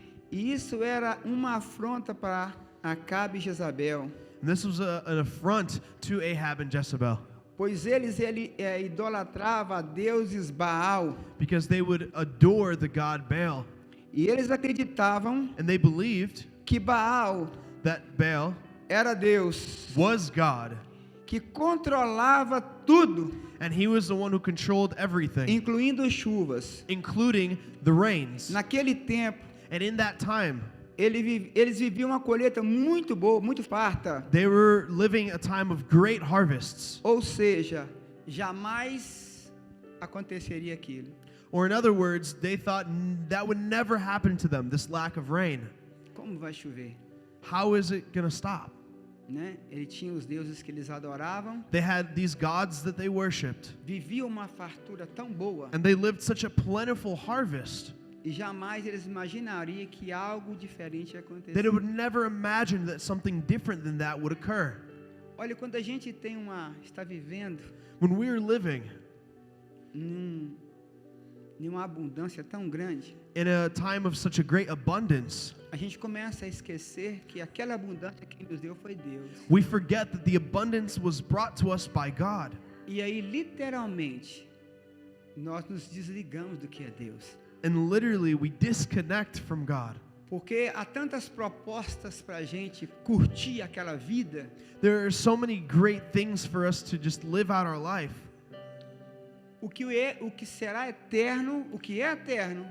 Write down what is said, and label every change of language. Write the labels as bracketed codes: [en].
[pt] E isso era uma afronta para Acabe e Jezabel, [en] And this was an affront to Ahab and Jezebel, [pt] pois eles idolatravam a deuses Baal, [en] because they would adore the god Baal. [pt] e eles acreditavam [en] And they believed [pt] que Baal [en] that Baal [pt] era Deus, [en] was God. [pt] que controlava tudo, [en] And he was the one who controlled everything, [pt] incluindo chuvas. [en] including the rains. [pt] Naquele tempo, [en] And in that time, [pt] eles viviam uma colheita muito boa, muito farta. [en] they were living a time of great harvests. [pt] Ou seja, jamais aconteceria aquilo. [en] Or in other words, they thought that would never happen to them, this lack of rain. [pt] Como vai chover? [en] How is it going to stop? [pt] Né? Ele tinha os deuses que eles adoravam, [en] They had these gods that they worshipped, [pt] viviam uma fartura tão boa, [en] and they lived such a plentiful harvest. [pt] e jamais eles imaginariam que algo diferente ia [en] That [pt] acontecer. [en] it would never imagine that something different than that would occur. [pt] Olha, quando a gente está vivendo [en] When we're living [pt] numa abundância tão grande, [en] in a time of such a great abundance, [pt] a gente começa a esquecer que aquela abundância que nos deu foi Deus. [en] we forget that the abundance was brought to us by God. [pt] E aí, literalmente, nós nos desligamos do que é Deus. [en] And literally, we disconnect from God. [pt] Porque há tantas propostas para a gente curtir aquela vida, [en] There are so many great things for us to just live out our life. [pt] o que será eterno, o que é eterno,